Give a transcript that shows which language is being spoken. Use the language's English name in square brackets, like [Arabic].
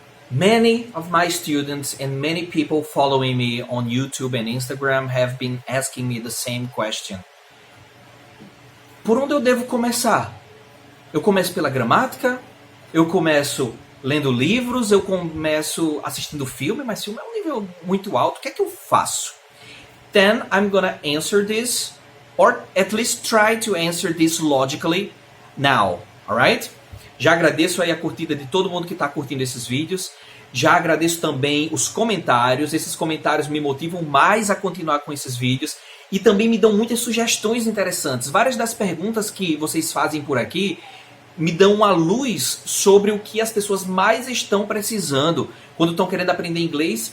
[English] Many of my students and many people following me on YouTube and Instagram have been asking me the same question. [Portuguese] Por onde eu devo começar? Eu começo pela gramática? Eu começo lendo livros? Eu começo assistindo filme? Mas filme é um nível muito alto. O que é que eu faço? [English] Then I'm gonna answer this, or at least try to answer this logically now, alright? [Portuguese] Já agradeço aí a curtida de todo mundo que está curtindo esses vídeos. Já agradeço também os comentários. Esses comentários me motivam mais a continuar com esses vídeos. E também me dão muitas sugestões interessantes. Várias das perguntas que vocês fazem por aqui me dão uma luz sobre o que as pessoas mais estão precisando quando estão querendo aprender inglês.